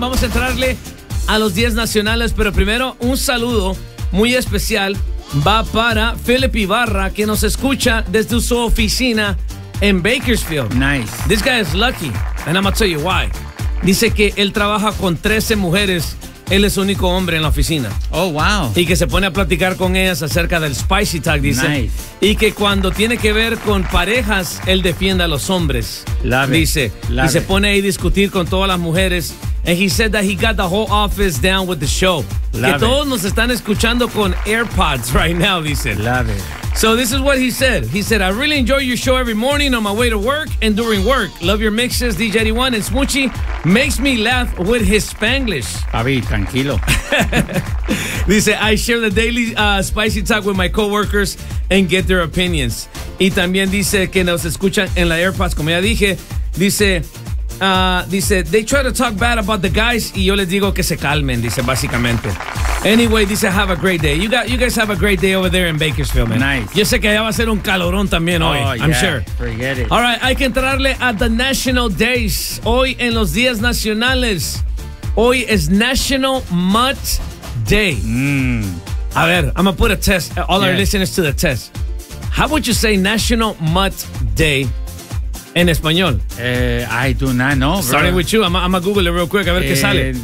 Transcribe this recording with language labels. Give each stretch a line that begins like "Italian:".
Spanish: Vamos a entrarle a los 10 nacionales, pero primero un saludo muy especial va para Philip Ibarra, que nos escucha desde su oficina en Bakersfield.
English: Nice. This guy is lucky, and I'm going to tell you why.
Spanish: Dice que él trabaja con 13 mujeres. Él es único hombre en la oficina.
English: Oh, wow.
Spanish: Y que se pone a platicar con ellas acerca del spicy tag, dice.
English: Nice.
Spanish: Y que cuando tiene que ver con parejas, él defiende a los hombres.
English: Love
Spanish: dice.
English: It. Love
Spanish: y se pone ahí a discutir con todas las mujeres.
English: And he said that he got the whole office down with the show. Love
Spanish: que todos Nos están escuchando con AirPods
English: right now,
Spanish: dice.
English: Love it. So this is what he said. He said, I really enjoy your show every morning on my way to work and during work. Love your mixes, DJ Eddie and Smoochie. Makes me laugh with his Spanglish.
Spanish: Javi, tranquilo. Dice,
English: I share the daily spicy talk with my coworkers and get their opinions.
Spanish: Y también dice que nos escuchan en la AirPods, como ya dije. Dice,
English: they try to talk bad about the guys
Spanish: y yo les digo que se calmen, dice, básicamente.
English: Anyway,
Spanish: dice,
English: have a great day. You guys have a great day over there in Bakersfield, man. Nice.
Spanish: Yo sé que allá va a ser un calorón también hoy,
English: yeah. I'm sure. Forget it. All right,
Spanish: hay que entrarle a
English: the National Days.
Spanish: Hoy en los días nacionales, hoy es National Mutt Day. Mm.
English: A ver, I'm going to put a test, all yes. our listeners to the test. How would you say National Mutt Day
Spanish: en español?
English: I do not know, bro. Starting with you, I'm going to Google it real quick,
Spanish: a ver qué sale.